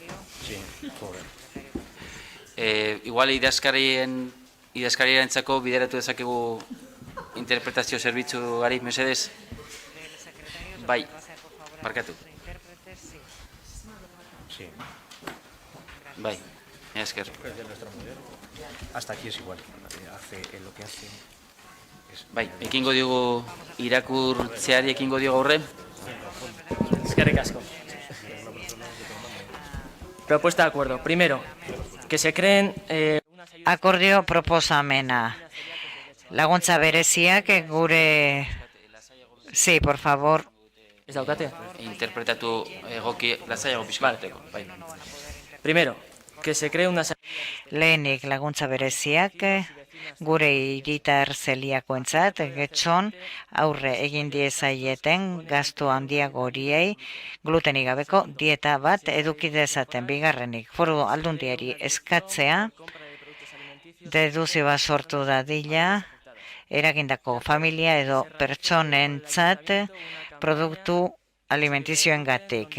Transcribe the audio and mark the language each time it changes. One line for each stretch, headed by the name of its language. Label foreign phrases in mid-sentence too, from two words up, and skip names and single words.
Basque: Igual idazkarientzako bideratu dezakegu interpretazio zerbitzuari, mesedez? Bai, markatu. Bai, esker.
Spanish: Hasta aquí es igual, hace lo que hace.
Basque: Bai, ekingo diogu irakurtzeari ekingo diogu aurre. Eskerrik asko.
Spanish: Propuesta de acuerdo. Primero, que se creen...
Basque: Akordio proposamena. Laguntza bereziak gure...
Spanish: Sí, por favor.
Basque: Ez daukate? Interpretatu egoki, lasaiago pixkateko. Bai.
Spanish: Primero, que se cree una...
Basque: Lehenik laguntza bereziak gure hiritar zeliakoentzat Getxon aurre egin diezaieten gastu handiago horiei glutenik gabeko dieta bat eduki dezaten. Bigarrenik, foru aldundiari eskatzea deduzio bat sortu dadila eragindako familia edo pertsonentzat produktu alimentizioengatik.